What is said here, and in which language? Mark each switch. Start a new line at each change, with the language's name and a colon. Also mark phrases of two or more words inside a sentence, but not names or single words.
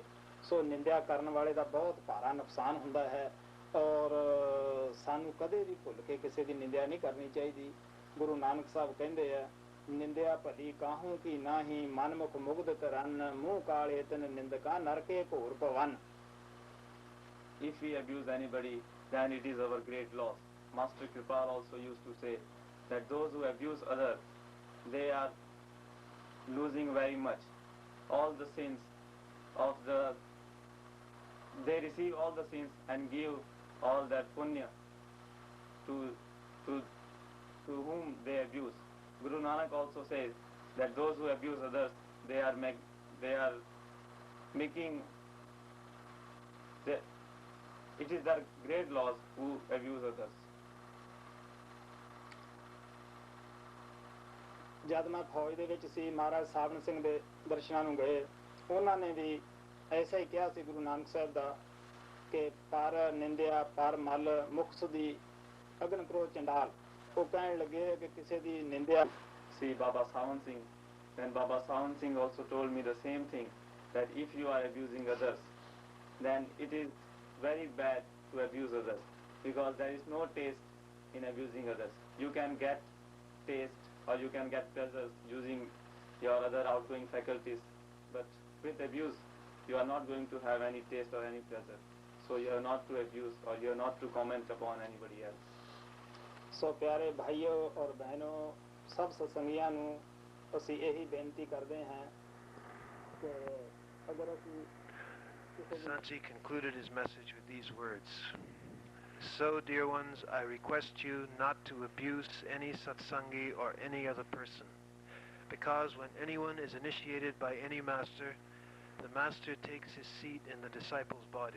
Hindi: सो निंदा करने वाले का बहुत भारा नुकसान होंदा है और
Punjabi: ਸਾਨੂੰ ਕਦੇ ਭੀ ਭੁੱਲ ਕੇ
Hindi: किसी की निंदा नहीं करनी चाहिए। गुरु नानक साहब कहते हैं,
Punjabi: ਨਿੰਦਾ ਭਲੀ ਕਾਹੂ ਕੀ ਨਾਹੀ, ਮਨਮੁਖ ਮੁਗਧ ਤਰਨ, ਮੂੰਹ ਕਾਲੇ ਤਨ ਨਿੰਦਕਾ ਨਰਕੇ ਘੋਰ ਭਵਨ।
English: If we abuse anybody, then it is our great loss. Master Kripal also used to say that those who abuse others, they are losing very much. All the sins of they receive all the sins and give all that punya to whom they abuse. Guru Nanak also says that those who abuse others, they are making it is their great loss who abuse others.
Punjabi: ਜਬ ਮੈਂ ਫ਼ੌਜ ਦੇ ਵਿਚ ਸੀ, ਮਹਾਰਾਜ ਸਾਵਨ ਸਿੰਘ ਦੇ ਦਰਸ਼ਨਾਂ ਨੂੰ ਗਏ,
Hindi: उन्होंने भी ऐसा ही कहा
Punjabi: ਸੀ ਗੁਰੂ ਨਾਨਕ ਸਾਹਬ ਦਾ ਕਿ ਪਰ ਨਿੰਦਿਆ ਪਰ ਮਲ ਮੁਖ ਸੁਧੀ ਅਗਨ ਕ੍ਰੋਧ ਚੰਡਾਲ।
Hindi: वो कहने लगे कि किसी
Punjabi: ਦੀ ਨਿੰਦਿਆ।
English: See Baba Sawan Singh, then Baba Sawan Singh also told me the same thing, that if you are abusing others, then it is very bad to abuse others, because there is no taste in abusing others. You can get taste or you can get pleasures using your other outgoing faculties, but with abuse you are not going to have any taste or any pleasure. So you are not to abuse or you are not to comment upon anybody else.
Punjabi: ਸੋ ਪਿਆਰੇ ਭਾਈਓ ਔਰ ਬਹਿਨੋ, ਸਭ ਸਤਸੰਗੀਆਂ ਨੂੰ ਅਸੀਂ ਇਹੀ ਬੇਨਤੀ ਕਰਦੇ ਹਾਂ ਕਿ ਅਗਰ ਅਸੀਂ
English: Sant concluded his message with these words. So, dear ones, I request you not to abuse any satsangi or any other person, because when anyone is initiated by any master, the master takes his seat in the disciple's body.